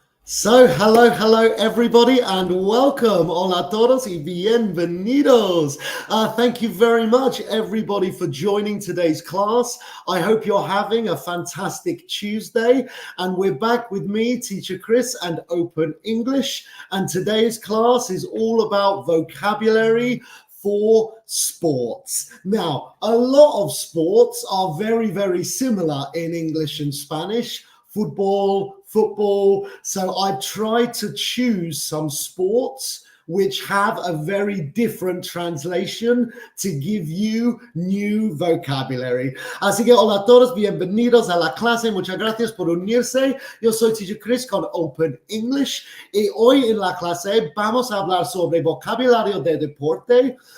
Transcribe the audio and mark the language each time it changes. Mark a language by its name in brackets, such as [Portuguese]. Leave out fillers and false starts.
[English] So, hello, everybody, and welcome. [Spanish] Hola todos y bienvenidos. [English] Thank you very much, everybody, for joining today's class. I hope you're having a fantastic Tuesday, and we're back with me, Teacher Chris, and Open English. And today's class is all about vocabulary for sports. Now, a lot of sports are very similar in English and Spanish. Football. So I've tried to choose some sports which have a very different translation to give you new vocabulary. [Spanish] Así que hola a todos, bienvenidos a la clase. Muchas gracias por unirse. Yo soy Teacher Chris con Open English y hoy en la clase vamos a hablar sobre vocabulario de deporte.